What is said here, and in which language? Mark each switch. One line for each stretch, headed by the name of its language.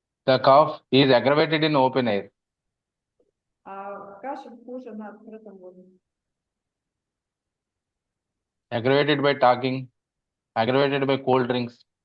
English: the cough is aggravated in open air.
Russian: Кашель хуже на открытом воздухе.
English: Aggravated by talking, aggravated by cold drinks.